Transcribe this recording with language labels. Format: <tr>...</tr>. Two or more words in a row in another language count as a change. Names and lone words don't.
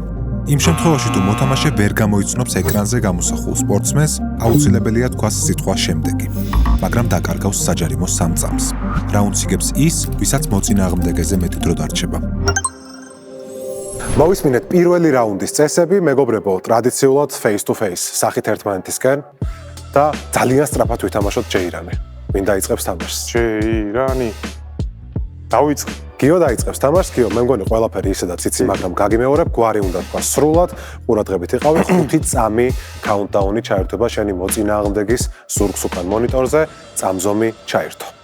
<ka>იმ შემთხვევაში თუ მოთამაშე ვერ გამოიცნობს ეკრანზე გამოსახულ სპორტსმენს, აუცილებელია თქვას სიტყვა შემდეგი, მაგრამ დაკარგავს საჯარიმო 3 წამს. რაუნდს იგებს ის, ვისაც მოწინააღმდეგეზე მეტი დრო დარჩება. მოვისმინეთ პირველი რაუნდის წესები, მეგობრებო, ტრადიციულად</ka> <en>face to face,</en> <ka>სახით ერთმანეთისკენ და ძალიან სწრაფად ვითამაშოთ ჯეირანი. ვინ დაიწყებს თამაშს? ჯეირანი. დავიწყე. გიო დაიწყებს თამაშს, გიო, მე მგონი ყველაფერი ისედაც იცი, მაგრამ გაგიმეორებ, გვარი უნდა თქვა სრულად, ყურადღებით იყავი, 5 წამი countdown-ი ჩაერთვება შენი მოწინააღმდეგის ზურგს უკან მონიტორზე, წამზომი ჩაერთო.</ka>